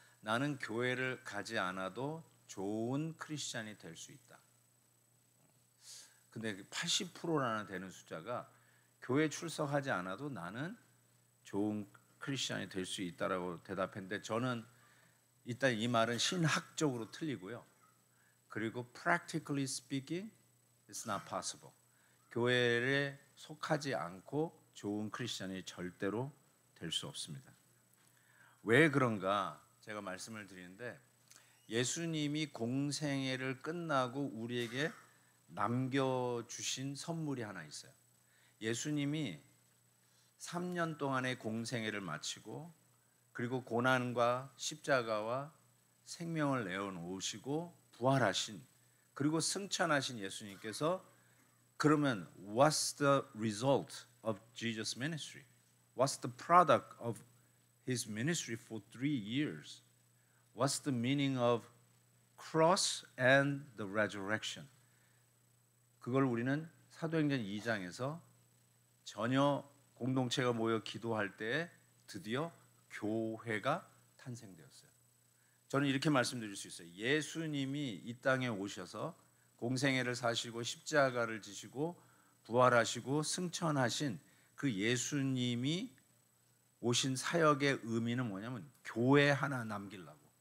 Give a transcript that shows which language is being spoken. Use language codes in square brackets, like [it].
[ko] 나는 교회를 가지 않아도 좋은 크리스찬이 될 수 있다. 근데 80%라는 되는 숫자가 교회 출석하지 않아도 나는 좋은 크리스찬이 될 수 있다라고 대답했는데 저는 일단 이 말은 신학적으로 틀리고요. [en] 그리고 practically speaking, it's not possible. [ko] 교회에 속하지 않고 좋은 크리스찬이 절대로 될 수 없습니다. 왜 그런가 제가 말씀을 드리는데 예수님이 공생애를 끝나고 우리에게 남겨주신 선물이 하나 있어요. 예수님이 3년 동안의 공생애를 마치고 그리고 고난과 십자가와 생명을 내어놓으시고 부활하신 그리고 승천하신 예수님께서 그러면 [en] what's the result of Jesus' ministry? What's the product of His ministry for 3 years? What's the meaning of cross and the resurrection? [ko] 그걸 우리는 사도행전 2장에서 전혀 공동체가 모여 기도할 때 드디어 교회가 탄생되었어요. 저는 이렇게 말씀드릴 수 있어요. 예수님이 이 땅에 오셔서 공생애를 사시고 십자가를 지시고 부활하시고 승천하신 그 예수님이 오신 사역의 의미는 뭐냐면 교회 하나 남기려고.